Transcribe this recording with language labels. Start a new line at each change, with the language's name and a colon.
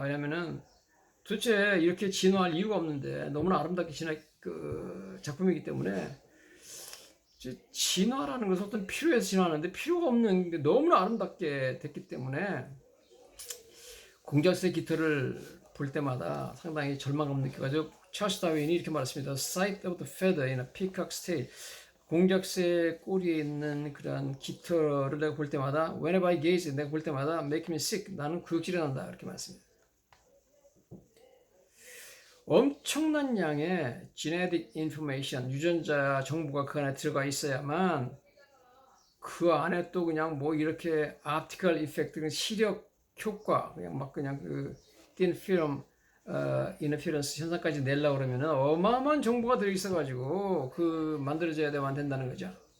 Korean: 왜냐하면은 도대체 이렇게 진화할 이유가 없는데 너무나 아름답게 작품이기 때문에 진화라는 것은 어떤 필요해서 진화하는데 필요가 없는 게 너무나 아름답게 됐기 때문에 공작새 깃털을 볼 때마다 상당히 절망감을 느껴가지고 찰스 다윈이 이렇게 말했습니다.
English: Sight of the feather in a peacock's tail.
Korean: 공작새 꼬리에 있는 그런 깃털을 내가 볼 때마다
English: whenever I gaze,
Korean: 내가 볼 때마다
English: make me sick.
Korean: 나는 구역질이 난다. 이렇게 말했습니다. 엄청난 양의
English: genetic information,
Korean: 유전자 정보가 그 안에 들어가 있어야만 그 안에 또 그냥 뭐 이렇게
English: optical effect,
Korean: 시력 효과, 그냥 그
English: thin film interference
Korean: 현상까지 내려고 그러면은 어마어마한 정보가 들어있어가지고 그 만들어져야만 된다는 거죠.